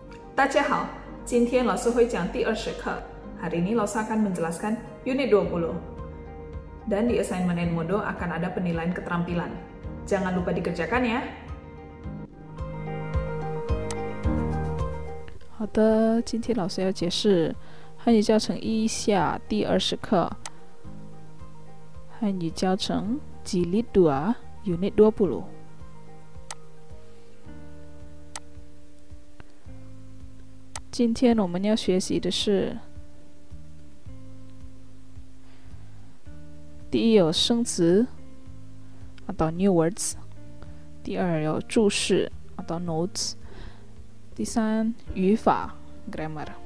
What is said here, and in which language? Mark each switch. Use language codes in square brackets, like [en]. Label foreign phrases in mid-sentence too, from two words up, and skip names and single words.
[zh] 大家好，今天老师会讲第20 课。 [id] Hari ini [zh] 老师 [id] akan menjelaskan unit 20. Dan di assignment Edmodo akan ada penilaian keterampilan. Jangan lupa dikerjakan ya. [zh] 好的，今天老师要解释汉语教程1下第20课，汉语教程 Jilid 2 Unit 20。今天我们要学习的是第一有生词 atau [en] new words， [zh] 第二有注释 atau notes， 第三语法 grammar。